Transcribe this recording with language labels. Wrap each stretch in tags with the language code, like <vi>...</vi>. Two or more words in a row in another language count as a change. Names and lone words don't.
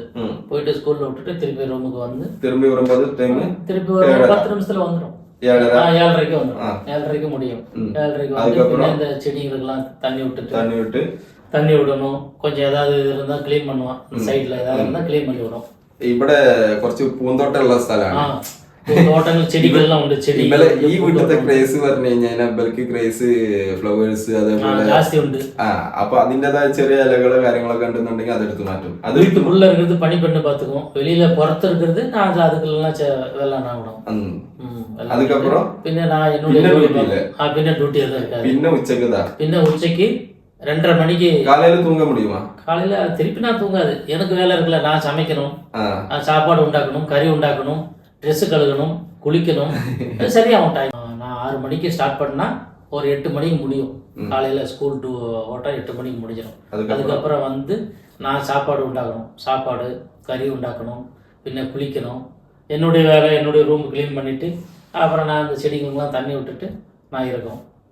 <ta>போயிட்டு ஸ்கூல்ல விட்டுட்டு திருப்பி ரூமுக்கு வந்து திருப்பி வரும்போது திருப்பி ஒரு 10 நிமிஷத்துல வந்துடும். 7:30க்கு வந்துடும். 7:30க்கு முடியும். 7:30க்கு வந்து இந்த செடிகளுக்கெல்லாம் தண்ணி விடணும். கொஞ்சம் ஏதாவது இருந்தா க்ளீன் பண்ணுவான். சைட்ல ஏதாவது இருந்தா க்ளீன் பண்ணி விடும்.</ta> <ml>ഇവിടെ കുറച്ച് പൂന്തോട്ടമുള്ള സ്ഥലമാണ്. തോട്ടങ്ങൾ ചെടികളെല്ലാം ഉണ്ട്. ചെടി ഈ വീട്ടിലത്തെ ക്രേസ് പറഞ്ഞു കഴിഞ്ഞാൽ ഇവർക്ക് ക്രേസ് ഫ്ലവേഴ്സ് അതേപോലെ ജാസ്തി ഉണ്ട്. അപ്പൊ അതിന്റേതായ ചെറിയ ഇലകള് കാര്യങ്ങളൊക്കെ ഉണ്ടെന്നുണ്ടെങ്കിൽ അതെടുത്ത് മാറ്റും. അത്</ml> <ta>വീട്ടുக்குள்ள இருக்கிறது பனி பண்ணு பாத்துக்கும். வெளியில புறத்து இருக்கிறது நான் அதுக்கெல்லாம் வெள்ளம் நான் விடும். அதுக்கப்புறம் പിന്നെ நான் என்னோட പിന്നെ டியூட்டி எதுவும் இருக்காது.</ta> <ml>പിന്നെ ഉച്ചക്കുതാ</ml> <ta>പിന്നെ உச்சைக்கு 2:30 மணிக்கு காலையில தூங்க முடியுமா? காலையில திருப்பி நான் தூங்காது. எனக்கு வேலை இருக்குல்ல, நான் சமைக்கணும், சாப்பாடு உண்டாக்கணும், கறி உண்டாக்கணும், ட்ரெஸ் கழுகணும், குளிக்கணும். சரியாகும் டைம். நான் 6 மணிக்கு ஸ்டார்ட் பண்ணா ஒரு 8 மணிக்கு முடியும். காலையில ஸ்கூல் ஓட்டா 8 மணிக்கு முடிஞ்சிடும். அதுக்கப்புறம் வந்து நான் சாப்பாடு உண்டாக்கணும், சாப்பாடு கறி உண்டாக்கணும், பின்ன குளிக்கணும், என்னுடைய வேலை, என்னுடைய ரூம் க்ளீன் பண்ணிட்டு அப்புறம் நான் அந்த செடிங்களுக்கெல்லாம் தண்ணி விட்டுட்டு நான் இருக்கணும்.</ta>